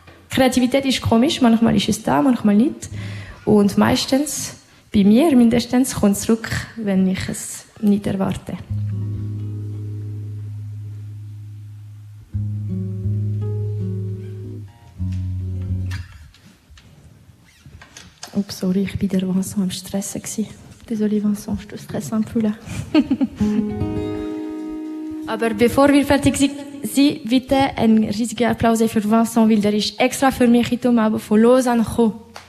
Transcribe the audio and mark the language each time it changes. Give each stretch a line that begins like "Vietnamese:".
German: Kreativität ist komisch, manchmal ist es da, manchmal nicht. Und meistens, bei mir mindestens, kommt es zurück, wenn ich es nicht erwarte. Oups, sorry, ich bin der Vincent am Stressen gewesen.
French: Désolé Vincent, je te stresse un peu là.
German: Aber bevor wir fertig sind, bitte ein riesiger Applaus für Vincent, weil der ist extra für mich in Tomabo von Lausanne gekommen.